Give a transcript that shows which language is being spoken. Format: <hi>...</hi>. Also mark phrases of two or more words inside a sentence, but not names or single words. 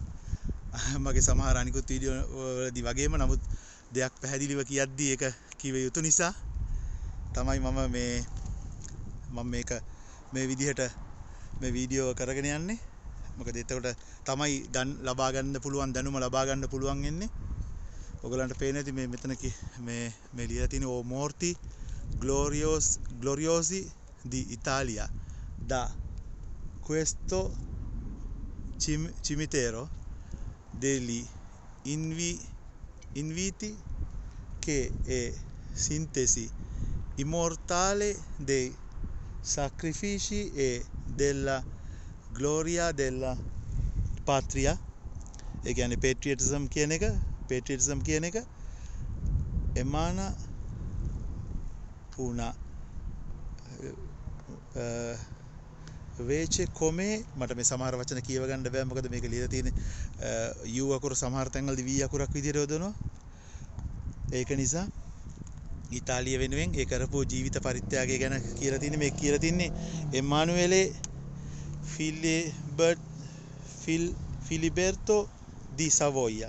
<si>මගේ සමහර අනිකුත් වීඩියෝ වලදී වගේම නමුත් දෙයක් පැහැදිලිව කියද්දී ඒක කිව යුතු නිසා තමයි මම මේක මේ විදිහට මේ වීඩියෝ කරගෙන යන්නේ. මොකද එතකොට තමයි ලබා ගන්න පුළුවන් දැනුම ලබා ගන්න පුළුවන් වෙන්නේ. ඔයගලන්ට පේන්නේ නැති මේ මෙතන මේ ලියලා තියෙන</si> <it>O morti gloriosi di Italia da questo cimitero degli inviti che è sintesi immortale dei sacrifici e della gloria della patria.</it> <si>ඒ කියන්නේ patriotism කියන එක</si> <it>emana una vece come</it> <si>මට මේ සමහර වචන කියව ගන්න බෑ මොකද මේක ලියලා තියෙන්නේ U අකුර සමහර තැන්වලදී V අකුරක් විදිහට යොදනවා. ඒක නිසා ඉතාලිය වෙනුවෙන් ඒ කරපු ජීවිත පරිත්‍යාගය ගැන කියලා තියෙන්නේ මේ කියලා තින්නේ එමානුවෙලේ ෆිලිබර්තෝ ඩි සවෝයියා.</si>